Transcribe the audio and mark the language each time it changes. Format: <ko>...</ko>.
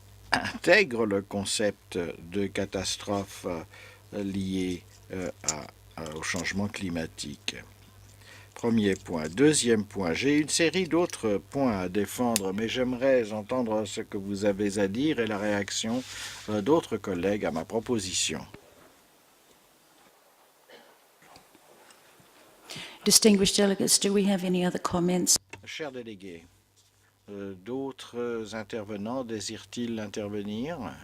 <fr>intègrent le concept de catastrophe liée au changement climatique. Premier point. Deuxième point, j'ai une série d'autres points à défendre, mais j'aimerais entendre ce que vous avez à dire et la réaction d'autres collègues à ma proposition.</fr> <en>Distinguished delegates, do we have any other comments?</en> <fr>Chers délégués, d'autres intervenants désirent-ils intervenir?</fr>